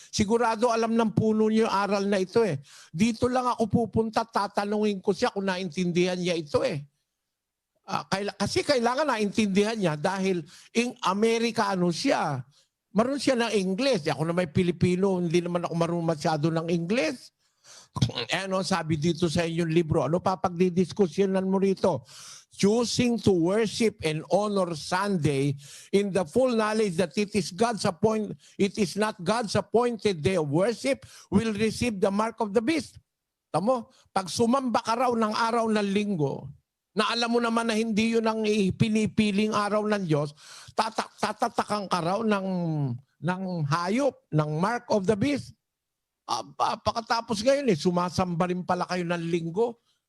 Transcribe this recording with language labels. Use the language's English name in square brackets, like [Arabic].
[Filipino] Sigurado alam ng puno niyo yung aral na ito eh. Dito lang ako pupunta, tatanungin ko siya kung naintindihan niya ito eh. Kasi kailangan naintindihan niya dahil Amerikano siya. Marunong siya ng Ingles. Ako na may Pilipino, hindi naman ako marunong masyado ng Ingles. Ano sabi dito sa inyong libro? Ano pa pagdidiskusyonan mo rito? [English] Choosing to worship and honor Sunday in the full knowledge that it is not God's appointed day of worship will receive the mark of the beast. [Filipino] Tamo, pag sumamba ka raw ng araw ng linggo, na alam mo naman na hindi yun ang pinipiling araw ng Diyos, tatatakan ka raw ng hayop, ng [English] mark of the beast. [Filipino] Pagkatapos ngayon, sumasamba rin pala kayo ng linggo.